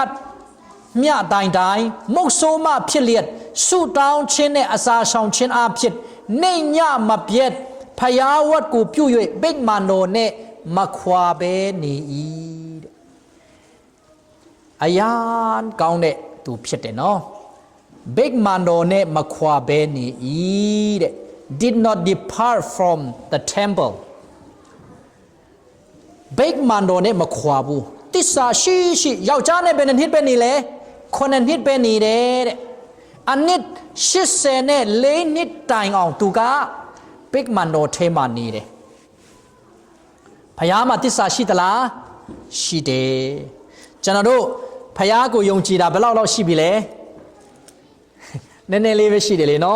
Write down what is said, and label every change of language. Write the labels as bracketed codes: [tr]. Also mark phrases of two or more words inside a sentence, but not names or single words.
[my] တ်မြတိုင်းမုတ်ဆိုးမှဖြစ်လျက်ဆူတောင်းခြင်းနဲ့အစာဆောင်ခြင်းအဖြစ်နေညမပြတ်ဖယားဝတ်ကိုပြု၍ဗိမာန်တော်နဲ့မခွာဘဲနေ၏အယံကောင်းတဲ့သူဖြစ်တယ်နော်ဗိမာန်တော်နဲ့မခွာဘဲနေ၏တဲ့ [en] did not depart from the temple [my] ဗိမာန်တော်နဲ့မခွာဘူးတစ္ဆာရှိယောက်ျားနဲ့ဘယ်နှစ်ပဲနေလဲ9နှစ်ပဲနေတယ်တဲ့အနှစ်84နှစ်တိုင်အောင်သူကဗိမာန်တော်ထဲမှာနေတယ်ဖယားမှာတစ္ဆာရှိသလားရှိတယ်ကျွန်တော်တို့ဖယားကိုယုံကြည်တာဘယ်လောက်ရှိပြီလဲနည်းနည်းလေးပဲရှိတယ်လေနော်